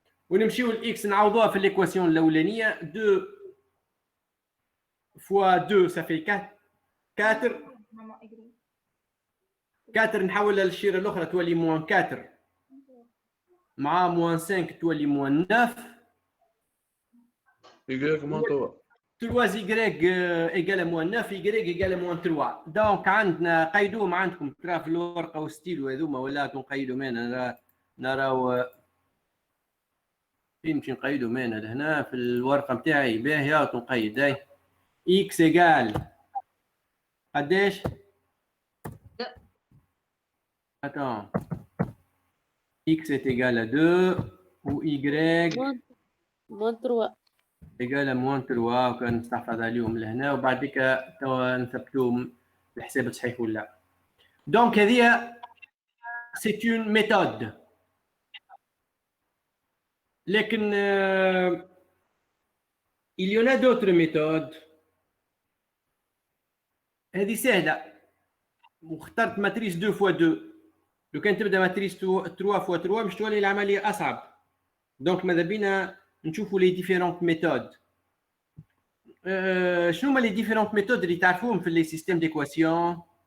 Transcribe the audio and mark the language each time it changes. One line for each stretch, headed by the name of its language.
Arabic: ونمشيو الاكس نعوضوها في الايكواسيون الاولانيه. 2 fois 2 ça fait 4 4 نحولها للشيره الاخرى تولي موان 4 مع موان 5 تولي موان 9
French: Y moins 3 3y égale à moins 9 y égale à moins 3.
Arabic: دونك عندنا قيدوهم عندكم ترى في الورقه والستيلو هذوما ولا نقيدوا هنا نراو يمشي نقيدوا هنا لهنا في الورقه نتاعي باهيه تنقيد هاي x égale قداش؟ Attends.
French: X est égal à 2 ou y moins 3
Arabic: égal à moins 3 وكان نستحفظ عليهم لهنا وبعديك توا نثبتوهم الحساب صحيح ولا.
French: Donc هذه c'est une méthode. لكن il y en a d'autres méthodes.
Arabic: هذه سهلة واخترت ماتريس 2 fois 2. لو كان تبدا ماتريس 3 fois 3 باش تولي العملية أصعب. دونك ماذا بينا نشوفوا لي ديفيرونت ميثود. شنو هما لي ديفيرونت ميثود اللي تعرفوهم في لي سيستيم ديكواسيون؟